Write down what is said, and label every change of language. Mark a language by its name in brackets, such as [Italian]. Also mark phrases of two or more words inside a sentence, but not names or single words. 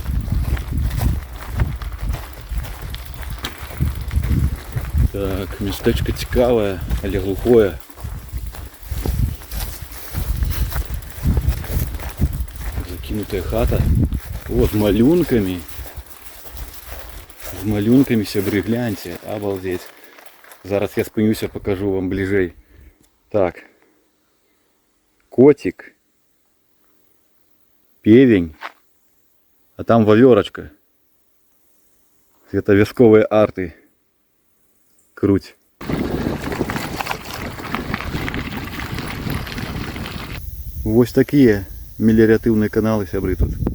[Belarusian] Так, мястэчка цікавае, але глухое. Закінутая хата. О, з малюнкамі. З малюнкамі, сябры, [Russian] гляньте, обалдеть. [Belarusian] Зараз я спынюся, покажу вам бліжэй. Так. Котик. Певень. А там вавёрочка. Это вясковыя арты. Круть. Вось такія меліоратыўныя каналы, сябры, тут.